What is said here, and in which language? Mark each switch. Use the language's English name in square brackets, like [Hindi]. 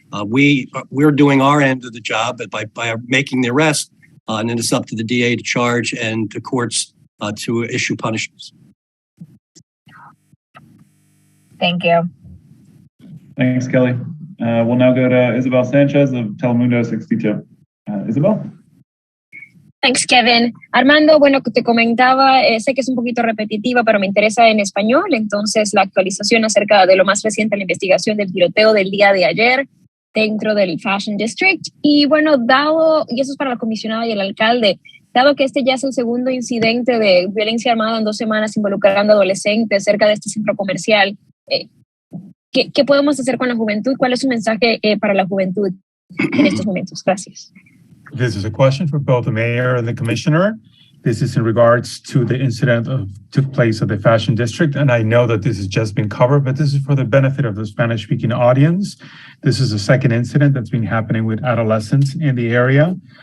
[English] We're doing our end of the job by making the arrest, and then it's up to the DA to charge and the courts to issue punishments. Thank you. Thanks, Kelly. We'll now go to Isabel Sanchez of Telemundo 62. Isabel. Thanks, Kevin. [Spanish] Armando, bueno, te comentaba, sé que es un poquito repetitiva, pero me interesa en español. Entonces, la actualización acerca de lo más reciente en la investigación del tiroteo del día de ayer dentro del Fashion District. Y bueno, y eso es para la comisionada y el alcalde, dado que este ya es el segundo incidente de violencia armada en 2 semanas involucrando adolescentes cerca de este centro comercial, ¿qué podemos hacer con la juventud? ¿Cuál es su mensaje para la juventud en estos momentos? Gracias. [English] This is a question for both the mayor and the commissioner. This is in regards to the incident that took place at the Fashion District. And I know that this has just been covered, but this is for the benefit of the Spanish-speaking audience. This is the second incident that's been happening with adolescents in the area.